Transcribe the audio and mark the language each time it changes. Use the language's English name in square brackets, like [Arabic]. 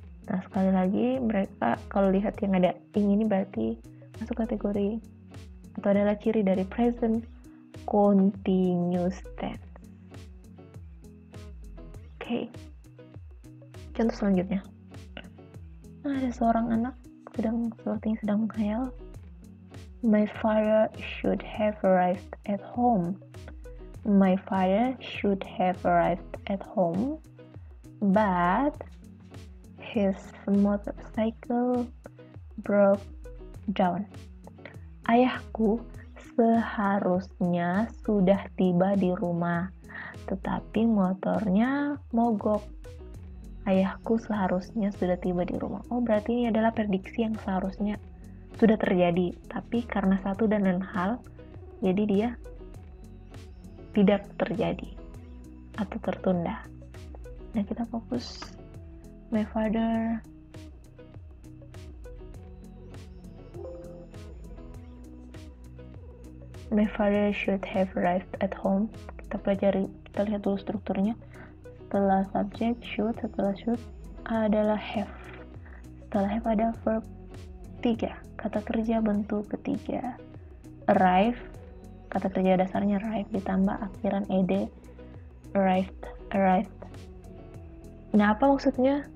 [Indonesian] Nah, sekali lagi mereka kalau lihat yang ada ing ini berarti masuk kategori atau adalah ciri dari present continuous tense. Oke. Contoh selanjutnya. Nah, ada seorang anak sepertinya sedang menghayal. [English] My father should have arrived at home. My father should have arrived at home, but his motorcycle broke down. [Indonesian] Ayahku seharusnya sudah tiba di rumah, tetapi motornya mogok. Ayahku seharusnya sudah tiba di rumah. Oh, berarti ini adalah prediksi yang seharusnya sudah terjadi, tapi karena satu dan lain hal, jadi dia tidak terjadi atau tertunda. Nah, kita fokus. [English] My father should have arrived at home. [Indonesian] Kita lihat dulu strukturnya. Setelah subjek should, adalah have. Setelah have ada verb 3, kata kerja bentuk ketiga. Arrive, kata kerja dasarnya arrive ditambah akhiran ed, arrived. Nah, apa maksudnya?